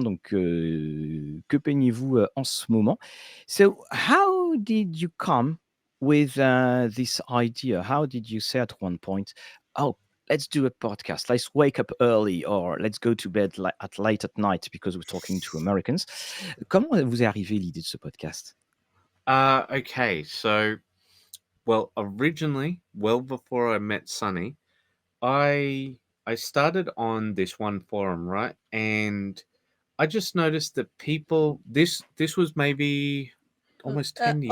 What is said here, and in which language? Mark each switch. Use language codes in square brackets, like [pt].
[fr] Donc que peignez-vous en ce moment? [en] So how did you come with this idea? How did you say at one point, oh, let's do a podcast, let's wake up early, or let's go to bed late at night, because we're talking to Americans? [fr] Comment vous est arrivée l'idée de ce podcast? [en] Okay, so well, originally, well before I met Sunny, I started on this one forum, right? And I just noticed that people this was maybe almost 10 years